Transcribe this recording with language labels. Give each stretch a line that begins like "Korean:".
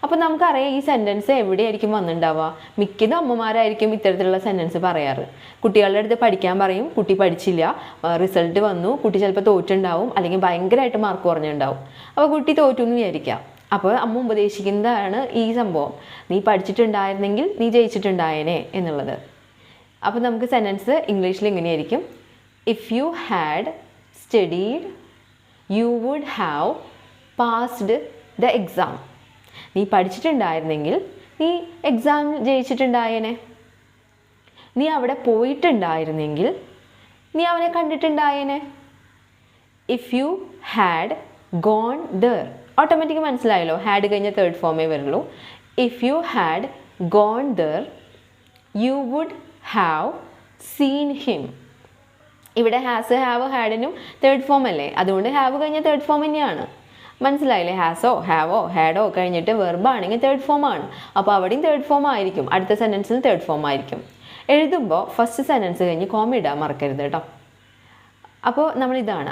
Malayalam: അപ്പോൾ നമുക്കറിയാം ഈ സെൻറ്റൻസ് എവിടെയായിരിക്കും വന്നിട്ടുണ്ടാവുക. മിക്കതും അമ്മമാരായിരിക്കും ഇത്തരത്തിലുള്ള സെൻറ്റൻസ് പറയാറ്. കുട്ടികളുടെ അടുത്ത് പഠിക്കാൻ പറയും, കുട്ടി പഠിച്ചില്ല, റിസൾട്ട് വന്നു, കുട്ടി ചിലപ്പോൾ തോറ്റുണ്ടാവും, അല്ലെങ്കിൽ ഭയങ്കരമായിട്ട് മാർക്ക് കുറഞ്ഞിട്ടുണ്ടാവും. അപ്പോൾ കുട്ടി തോറ്റു എന്ന് വിചാരിക്കാം. അപ്പോൾ അമ്മ ഉപദേശിക്കുന്നതാണ് ഈ സംഭവം, നീ പഠിച്ചിട്ടുണ്ടായിരുന്നെങ്കിൽ നീ ജയിച്ചിട്ടുണ്ടായേനെ എന്നുള്ളത്. അപ്പോൾ നമുക്ക് സെൻറ്റൻസ് ഇംഗ്ലീഷിൽ ഇങ്ങനെയായിരിക്കും:
English: If you had studied, you would have passed the exam.
Malayalam: നീ പഠിച്ചിട്ടുണ്ടായിരുന്നെങ്കിൽ നീ എക്സാം ജയിച്ചിട്ടുണ്ടായേനെ. നീ അവിടെ പോയിട്ടുണ്ടായിരുന്നെങ്കിൽ നീ അവനെ കണ്ടിട്ടുണ്ടായേനെ.
English: If you had gone there,
Malayalam: automatic മനസ്സിലായല്ലോ, ഹാഡ് കഴിഞ്ഞ തേർഡ് ഫോമേ വരുള്ളൂ.
English: If you had gone there, you would have seen him.
Malayalam: ഇവിടെ ഹാസ്, ഹാവ്, ഹാഡിനും തേർഡ് ഫോം അല്ലേ, അതുകൊണ്ട് ഹാവ് കഴിഞ്ഞ തേർഡ് ഫോം തന്നെയാണ്. മനസ്സിലായില്ലേ? ഹാസോ ഹാവോ ഹാഡോ കഴിഞ്ഞിട്ട് വെർബാണെങ്കിൽ തേർഡ് ഫോം ആണ്. അപ്പോൾ അവിടെയും തേർഡ് ഫോം ആയിരിക്കും, അടുത്ത സെൻറ്റൻസിൽ തേർഡ് ഫോം ആയിരിക്കും. എഴുതുമ്പോൾ ഫസ്റ്റ് സെൻറ്റൻസ് കഴിഞ്ഞ് കോമ ഇടാൻ മറക്കരുത് കേട്ടോ. അപ്പോൾ നമ്മളിതാണ്.